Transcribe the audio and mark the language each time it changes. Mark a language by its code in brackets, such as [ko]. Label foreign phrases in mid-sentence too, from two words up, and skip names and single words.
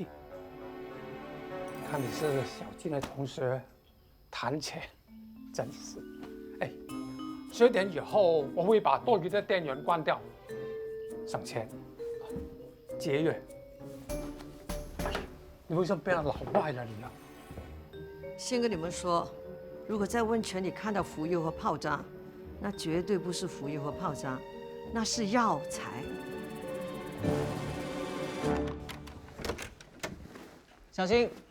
[zh] 看你是小金的同學，談錢真是。哎，12點以後我會把多餘的電源關掉，省錢，節約。你為什麼變得老外了你啊？先跟你們說，如果在溫泉裡看到浮油和泡渣，那絕對不是浮油和泡渣，那是藥材。小心！